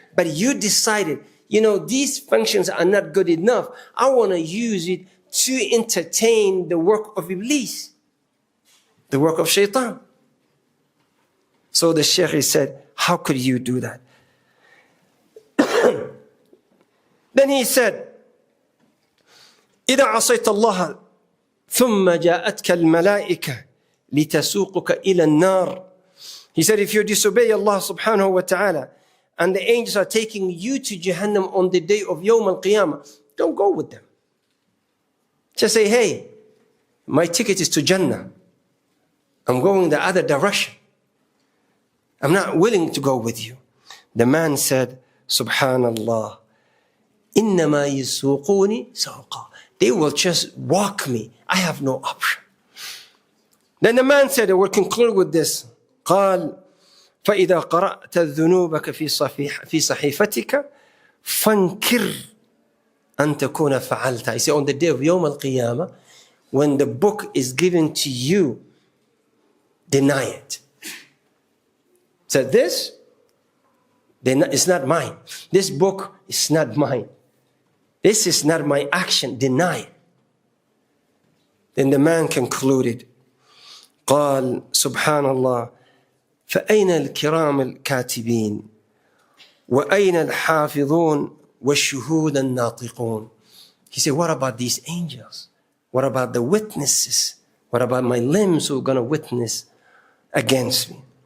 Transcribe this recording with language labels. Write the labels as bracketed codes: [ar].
[en] But you decided, these functions are not good enough. I want to use it to entertain the work of Iblis, the work of Shaitan. So the Sheikh said, how could you do that? Then he said, [ar] إذا عصيت الله ثم جاءتك الملائكة لتسوقك إلى النار. [en] He said, if you disobey Allah subhanahu wa ta'ala, and the angels are taking you to Jahannam on the day of Yawm al-Qiyamah, don't go with them. Just say, hey, my ticket is to Jannah. I'm going the other direction. I'm not willing to go with you. The man said, Subhanallah, [ar] إنما يسوقوني سوقا. [en] They will just walk me. I have no option. Then the man said, I will conclude with this. قال [ar] فإذا قرأت ذنوبك في صحيفتك فانكر أن تكون فعلت. [en] I say on the day of Yawm al-Qiyamah, when the book is given to you, deny it. So this, it's not mine. This book is not mine. This is not my action. Deny it. Then the man concluded, [ar] قال سبحان الله فأين الكرام الكاتبين وأين الحافظون والشهود الناطقون. [en] He said, what about these angels? What about the witnesses? What about my limbs who are going to witness against me?